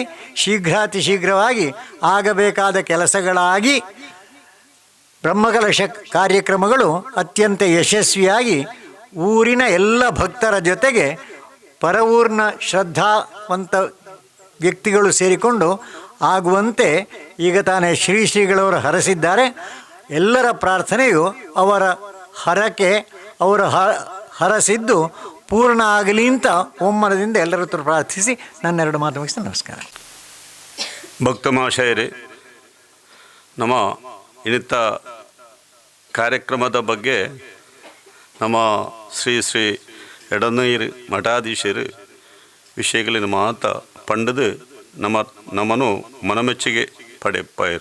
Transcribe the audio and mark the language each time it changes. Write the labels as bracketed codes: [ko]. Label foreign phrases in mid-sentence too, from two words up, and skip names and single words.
[kn] ಶೀಘ್ರಾತಿ ಶೀಘ್ರವಾಗಿ ಆಗಬೇಕಾದ ಕೆಲಸಗಳಾಗಿ ಬ್ರಹ್ಮಕಲಶ ಕಾರ್ಯಕ್ರಮಗಳು ಅತ್ಯಂತ ಯಶಸ್ವಿಯಾಗಿ ಊರಿನ ಎಲ್ಲ ಭಕ್ತರ ಜೊತೆಗೆ ಪರವೂರಿನ ಶ್ರದ್ಧಾವಂತ ವ್ಯಕ್ತಿಗಳು ಸೇರಿಕೊಂಡು ಆಗುವಂತೆ ಈಗ ತಾನೇ ಶ್ರೀಗಳವರು ಹರಸಿದ್ದಾರೆ. ಎಲ್ಲರ ಪ್ರಾರ್ಥನೆಯು ಅವರ ಹರಕೆ, ಅವರು ಹರಸಿದ್ದು ಪೂರ್ಣ ಆಗಲಿ ಅಂತ ಒಮ್ಮನದಿಂದ ಎಲ್ಲರ ಹತ್ರ ಪ್ರಾರ್ಥಿಸಿ ನನ್ನೆರಡು ಮಾತು ಮುಗಿಸಿ ನಮಸ್ಕಾರ. ಭಕ್ತ ಮಹಾಶಯರೇ, ನಮ್ಮ ಇನ್ನಿತ್ತ ಕಾರ್ಯಕ್ರಮದ ಬಗ್ಗೆ ನಮ್ಮ ಶ್ರೀ ಎಡನೀರು ಮಠಾಧೀಶರು [tcy] ವಿಷಯಗಳಿನ ಮಾತ ಪಂಡದು [kn] ನಮ್ಮನ್ನು ಮನಮೆಚ್ಚುಗೆ ಪಡೆಯರು.